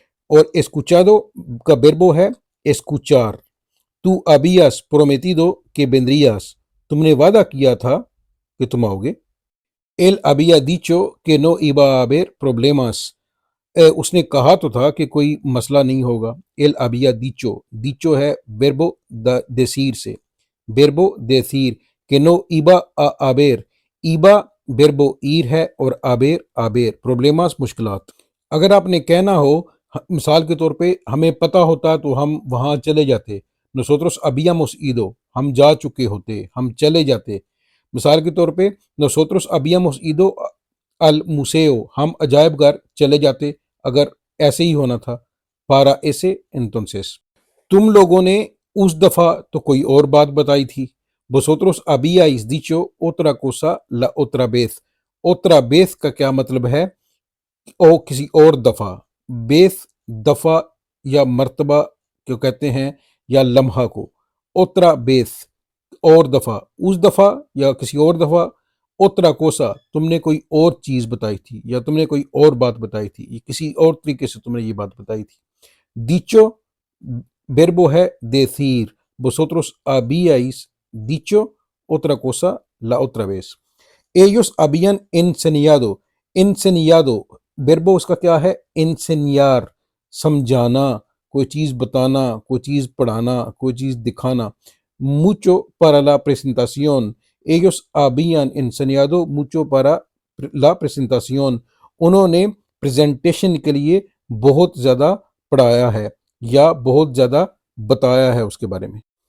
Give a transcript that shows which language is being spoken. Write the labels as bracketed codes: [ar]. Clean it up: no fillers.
[ur] اور escuchado کا verbo ہے escuchar. [es] tú habías prometido que vendrías، [ur] تم نے وعدہ کیا تھا کہ تم آؤ گے. [es] él había dicho que no iba a haber problemas، [ur] اس نے کہا تو تھا کہ کوئی مسئلہ نہیں ہوگا. [es] él había dicho، dicho ہے verbo decir سے، verbo decir que no iba a haber، iba verbo ir ہے اور haber haber problemas مشکلات. [ur] اگر آپ نے کہنا ہو مثال کے طور پہ ہمیں پتہ ہوتا تو ہم وہاں چلے جاتے. [es] nosotros habíamos ido، [ur] ہم جا چکے ہوتے، ہم چلے جاتے. مثال کے طور پہ [es] nosotros habíamos ido al museo، [ur] ہم عجائب گھر چلے جاتے اگر ایسے ہی ہونا تھا. [es] para ese entonces. [ur] تم لوگوں نے اس دفعہ تو کوئی اور بات بتائی تھی. [es] vosotros habíais dicho otra cosa la otra vez. otra vez [ur] کا کیا مطلب ہے؟ او کسی اور دفعہ. بیس دفعہ یا مرتبہ جو کہتے ہیں یا لمحہ کو. اوترا بیس اور دفعہ، اس دفعہ یا کسی اور دفعہ. اوترا کوسا تم نے کوئی اور چیز بتائی تھی یا تم نے کوئی اور بات بتائی تھی، یہ کسی اور طریقے سے تم نے یہ بات بتائی تھی. [es] dicho verbo ہے decir. vosotros habíais dicho otra cosa la otra vez. ellos habían enseñado، [ur] enseñado verbo اس کا کیا ہے؟ enseñar، سمجھانا، کوئی چیز بتانا، کوئی چیز پڑھانا، کوئی چیز دکھانا. [es] mucho para la presentación، [ur] ellos habían enseñado mucho para la presentación، انہوں نے پریزنٹیشن کے لیے بہت زیادہ پڑھایا ہے یا بہت زیادہ بتایا ہے اس کے بارے میں.